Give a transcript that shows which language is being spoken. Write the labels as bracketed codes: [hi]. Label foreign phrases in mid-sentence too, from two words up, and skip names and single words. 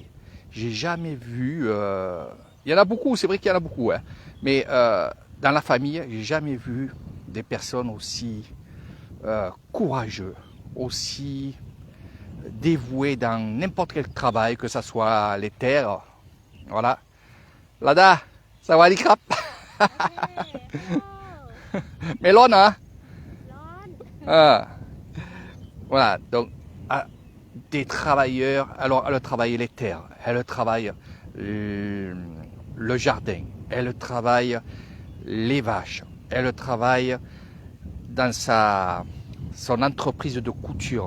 [fr] J'ai jamais vu, il y en a beaucoup, c'est vrai qu'il y en a beaucoup, hein, mais dans la famille, j'ai jamais vu des personnes aussi courageux, aussi dévouées dans n'importe quel travail, que ce soit les terres. Voilà. Lada, ça va les crap? [th] เมลอนเหรอเออ [fr] Voilà, donc des travailleurs, alors elle travaille les terres, elle travaille le jardin, elle travaille les vaches, elle travaille dans son entreprise de couture.